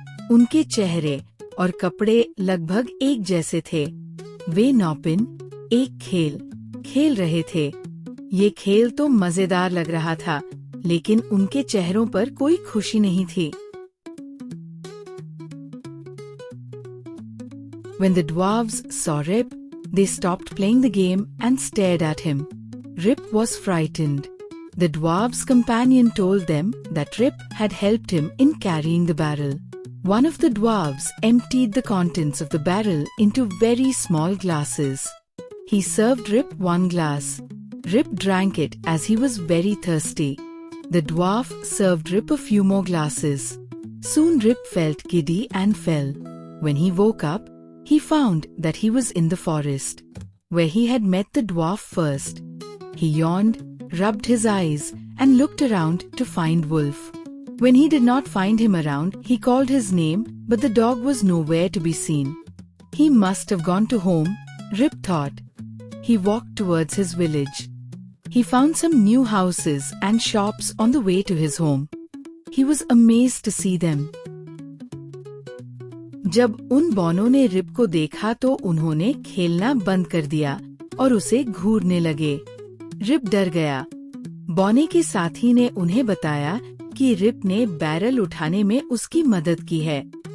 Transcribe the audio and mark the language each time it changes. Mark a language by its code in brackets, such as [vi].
[hi] उनके चेहरे और कपड़े लगभग एक जैसे थे। वे नौपिन एक खेल खेल रहे थे। ये खेल तो मजेदार लग रहा था, लेकिन उनके चेहरों पर कोई खुशी नहीं थी। [en] When the dwarves saw Rip, they stopped playing the game and stared at him. Rip was frightened. The dwarves' companion told them that Rip had helped him in carrying the barrel. One of the dwarves emptied the contents of the barrel into very small glasses. He served Rip one glass. Rip drank it as he was very thirsty. The dwarf served Rip a few more glasses. Soon Rip felt giddy and fell. When he woke up, he found that he was in the forest, where he had met the dwarf first. He yawned, rubbed his eyes, and looked around to find Wolf. When he did not find him around, he called his name, but the dog was nowhere to be seen. He must have gone to home, Rip thought. He walked towards his village. He found some new houses and shops on the way to his home. He was amazed to see them. [hi] जब उन बौनों ने rib को देखा तो उन्होंने खेलना बंद कर दिया और उसे घूरने लगे। रिप डर गया। बौने के साथी ने उन्हें बताया कि रिप ने बैरल उठाने में उसकी मदद की है।